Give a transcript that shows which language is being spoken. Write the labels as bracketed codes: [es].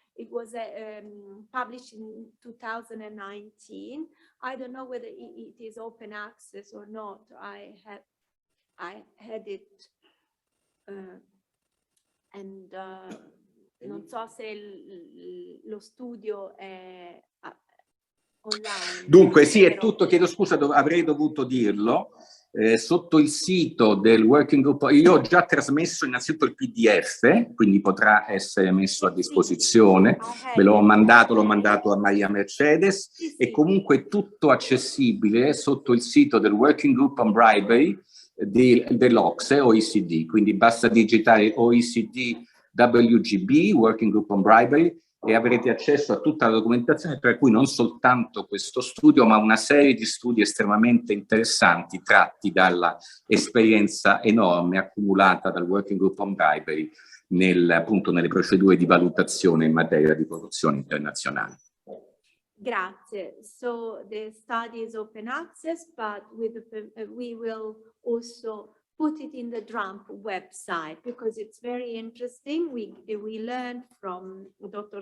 [en] It was published in 2019. I don't know whether it is open access or not. I had it and [it] non so se lo studio è online. Dunque sì, è tutto, chiedo scusa, avrei dovuto dirlo. Sotto il sito del working group, io ho già trasmesso innanzitutto il PDF, quindi potrà essere messo a disposizione, ve l'ho mandato a Maria Mercedes, e comunque tutto accessibile sotto il sito del working group on bribery dell'OCSE, OECD, quindi basta digitare OECD WGB, working group on bribery, e avrete accesso a tutta la documentazione, per cui non soltanto questo studio, ma una serie di studi estremamente interessanti tratti dalla esperienza enorme accumulata dal Working Group on Bribery appunto nelle procedure di valutazione in materia di corruzione internazionale. Grazie. [en] So the study is open access, but we will also put it in the DRUMP website because it's very interesting. We learned from Dr.